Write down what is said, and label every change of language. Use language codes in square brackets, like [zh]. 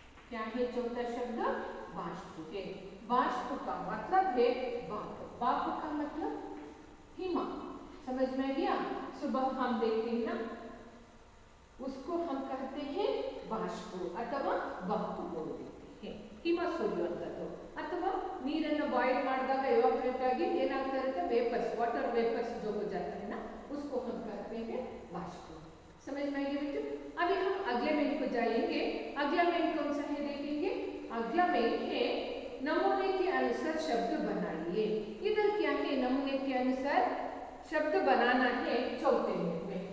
[hi] क्या है चौथा शब्द? बाष्प है। बाष्प का मतलब है बाप। बाप का मतलब हिमा। समझ में गया? सुबह हम देखते हैं ना, उसको हम कहते हैं बाष्प अथवा बाप बोल देते हैं। [kn] ಹಿಮ ಸುರಿಯುವಂಥದ್ದು ಅಥವಾ ನೀರನ್ನು ಬಾಯ್ಲ್ ಮಾಡಿದಾಗ ಎವಾಪರೇಟ್ ಆಗಿ ಏನಾಗ್ತಾ ಇರುತ್ತೆ? [hi] वेपर्स, वाटर वेपर्स जो हो जाता है ना, उसको हम कहते हैं बाष्प। समझ में आएगी बच्चों? अभी हम अगले मेन को जाएंगे। अगला मेन कौन सा है देखेंगे। अगला मेन है नमूने के अनुसार शब्द बनाइए। इधर क्या है? नमूने के अनुसार शब्द बनाना है चौथे मेन में।